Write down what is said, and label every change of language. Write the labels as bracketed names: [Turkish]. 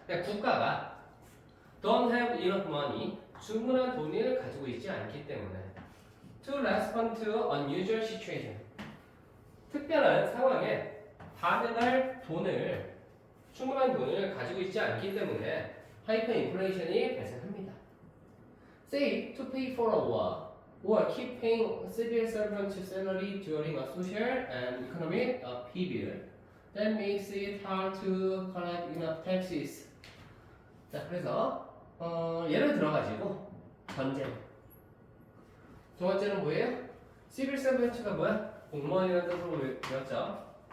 [Korean] 그냥 국가가 [English] don't have enough money [Korean] 충분한 돈을 가지고 있지 않기 때문에 [English] to respond to unusual situation [Korean] 특별한 상황에 반응할 충분한 돈을 가지고 있지 않기 때문에 하이퍼 인플레이션이 발생합니다. [English] Say to pay for a war or keep paying civil servants' salary during a social and economic period that makes it hard to collect enough taxes. [Korean] 자, 그래서 예를 들어가지고 전쟁. 두 번째는 뭐예요? civil servants가 뭐야? 공무원이라는 뜻으로 배웠죠.